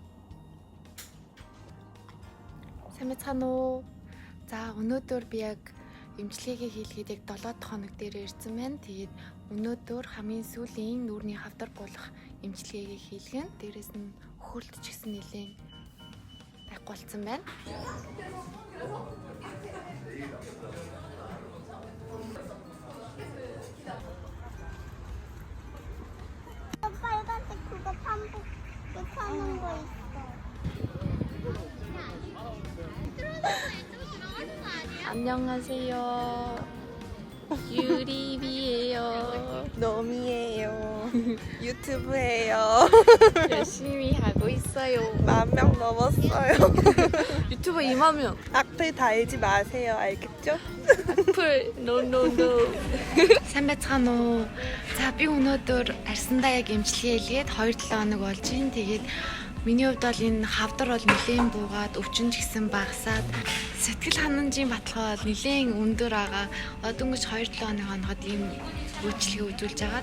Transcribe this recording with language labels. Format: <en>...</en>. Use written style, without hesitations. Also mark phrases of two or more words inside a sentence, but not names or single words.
<mn>Сайн байцгаана уу? За өнөөдөр би яг эмчилгээгээ хийлгээд яг 7 дахь хоног дээр ирсэн байна. Тэгээд өнөөдөр хамгийн сүүлийн нүүрний хавдар буулгах эмчилгээгээ хийлгэн. Дээрээс нь хөхөрлөлт ч гэсэн нэлээд байхгүй болсон байна.</mn> <ko>빨간색 그거 파는 거 있어. 안녕하세요. 유리비예요. 놈이에요. 유튜브예요. 열심히 하고 있어요. 10,000명 넘었어요. 유튜브 2만 명. 악플 달지 마세요. 알겠죠? 풀 노노노.</ko> <mn>Сайн байцгаана уу? За би өнөөдөр арсандаа яг эмчилгээ хийлгээд 2-7 хоног болж байна. Тэгээд миний хувьд бол энэ хавдар бол нэлээд буугаад өвчин ч гэсэн багасаад сэтгэл ханамжийн баталгаа бол нэлээд өндөр байгаа. Одоо өнгөж 2-7 хоногод ийм үйлчлэгээ үзүүлж байгаа.</mn>